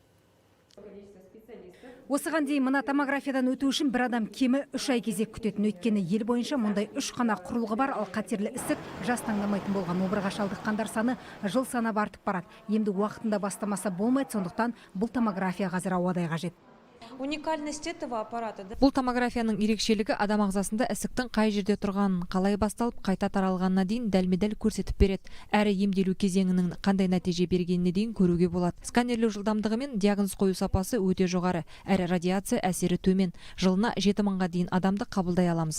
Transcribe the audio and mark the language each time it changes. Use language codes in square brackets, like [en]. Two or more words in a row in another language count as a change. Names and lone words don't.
[kk] Осыған дейін мына томографиядан өту үшін бір адам кемі 3 ай кезек күтетін. Өйткені ел бойынша мұндай 3 қана құрылғы бар, ал қатерлі ісік жас таңдамайтын болған обырға шалдыққандар саны жыл санап артып барады. Емді уақытында бастамаса болмайды, сондықтан бұл томография қазір ауадай қажет. [ru] Уникальность этого аппарата. [kk] Бұл томографияның ерекшелігі адам ағзасында ісіктің қай жерде тұрғанын, қалай басталып, қайта таралғанына дейін дәлме-дәл көрсетіп береді. Әрі емделу кезеңінің қандай нәтиже бергеніне дейін көруге болады. Сканерлеу жылдамдығы мен диагноз қою сапасы өте жоғары, әрі радиация әсері төмен. Жылына 7 мыңға дейін адамды қабылдай аламыз.